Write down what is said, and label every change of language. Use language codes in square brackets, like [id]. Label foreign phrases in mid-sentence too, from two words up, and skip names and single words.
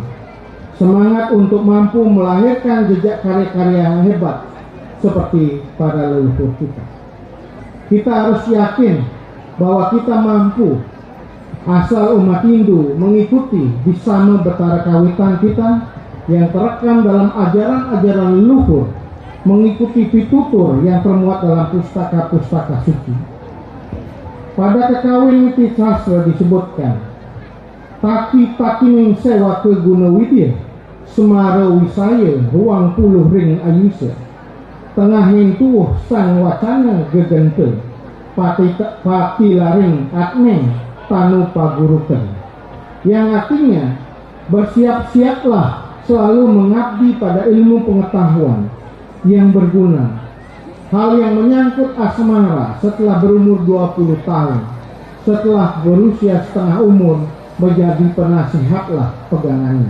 [id] Semangat untuk mampu melahirkan jejak karya-karya yang hebat seperti para leluhur kita. Kita harus yakin bahwa kita mampu, asal umat Hindu mengikuti Bisama Betara Kawitan kita yang terekam dalam ajaran-ajaran leluhur, mengikuti pitutur yang termuat dalam pustaka-pustaka suci. Pada Kekawin Witi Sastra disebutkan, [kaw] Taki-takining sewa ke guna widya, semara wisaya ruang puluh ring ayusa, tengahin tuh sang wacana gegente, pati laring atmeng tanu pagurukan. [id] Yang artinya, bersiap-siaplah selalu mengabdi pada ilmu pengetahuan yang berguna, hal yang menyangkut asmara setelah berumur 20 tahun, setelah berusia setengah umur menjadi penasihatlah pegangannya.